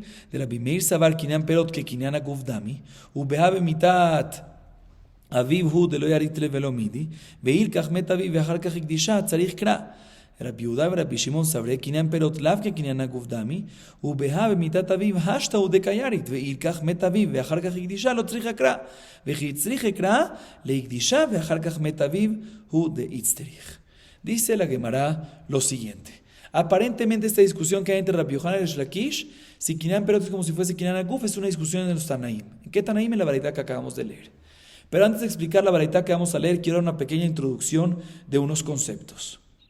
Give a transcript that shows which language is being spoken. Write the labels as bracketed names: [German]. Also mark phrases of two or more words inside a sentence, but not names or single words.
[Aramaic] דרבי מאיר סבר קניין פירות כקניין הגוף דמי, ובהא במיתת אביו הוא דלא ירית לב ולא מידי, ואילקח מת אביו ואחר כך הקדישה, צריך קרא. רבי יהודה ורבי שמעון סברי קניין פירות לאו כקניין הגוף דמי, ובהא במיתת אביו השתא דקיירית, ואילקח מת אביו ואחר כך הקדישה, לא צריך קרא. וכי צריך קרא להקדישה ואחר כך מת אביו הוא דאיצטריך. [Spanish] Dice la Gemara lo siguiente. Aparentemente esta discusión que hay entre Rabbi Yohanan y Resh Lakish, si [Hebrew] קניין פירות [Spanish] es como si fuese [Hebrew] קניין הגוף, [Spanish] es una discusión de los Tanaim. ¿En qué Tanaim? En la Baraita que acabamos de leer. Pero antes de explicar la Baraita que vamos a leer, quiero dar una pequeña introducción de unos conceptos.